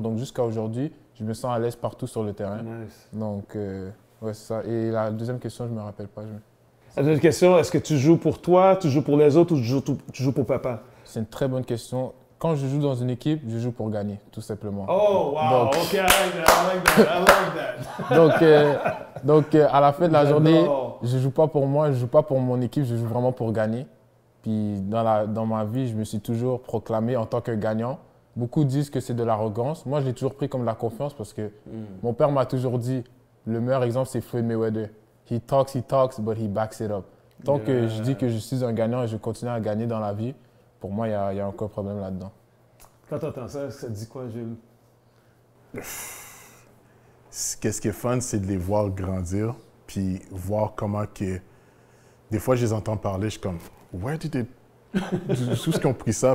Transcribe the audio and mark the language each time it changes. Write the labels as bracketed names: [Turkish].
[French] Donc, jusqu'à aujourd'hui, je me sens à l'aise partout sur le terrain. [English] Nice. [French] Donc, ouais, c'est ça. Et la deuxième question, je ne me rappelle pas. La deuxième question, est-ce que tu joues pour toi, tu joues pour les autres ou tu joues pour papa? C'est une très bonne question. Quand je joue dans une équipe, je joue pour gagner, tout simplement. [English] Oh, wow, [French] Donc- [English] OK, I like that, I like that. [French] Donc, à la fin de la journée, J'adore. je ne joue pas pour moi, je ne joue pas pour mon équipe, je joue vraiment pour gagner. Puis dans ma vie, je me suis toujours proclamé en tant que gagnant. Beaucoup disent que c'est de l'arrogance. Moi, je l'ai toujours pris comme de la confiance parce que mon père m'a toujours dit, le meilleur exemple, c'est Floyd Mayweather. [English] He talks, but he backs it up. [French] Tant que je dis que je suis un gagnant et je continue à gagner dans la vie, pour moi, il y a aucun problème là-dedans. Quand tu entends ça, ça te dit quoi, Jules? Qu'est-ce qui est fun, c'est de les voir grandir, puis voir comment que... Des fois, je les entends parler, je suis comme, [English] where did they... [French] D'où est-ce qu'ils ont pris ça?